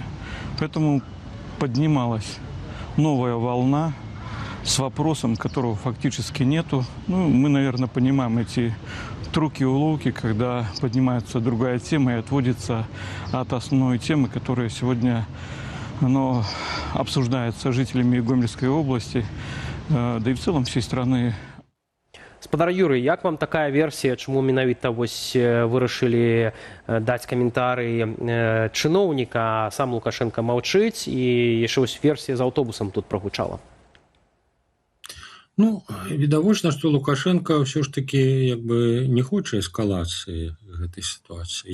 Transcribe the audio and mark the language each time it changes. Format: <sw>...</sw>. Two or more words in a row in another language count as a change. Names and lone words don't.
<ru>Поэтому поднималась новая волна с вопросом, которого фактически нету. Ну, мы, наверное, понимаем эти трюки и уловки, когда поднимается другая тема и отводится от основной темы, которая сегодня обсуждается жителями Гомельской области, да и в целом всей страны.</ru> <be>Спадар Юрый, як вам такая версія, чаму менавіта вось вырашылі даць каментарый чыноўніка, а сам Лукашенко маўчыць, і яшчэ вось версія з аўтобусам тут прагучала? Ну, відавочна, што Лукашенко ўсё ж таки як бы не хоча эскалацыі гэтай сітуацыі.</be>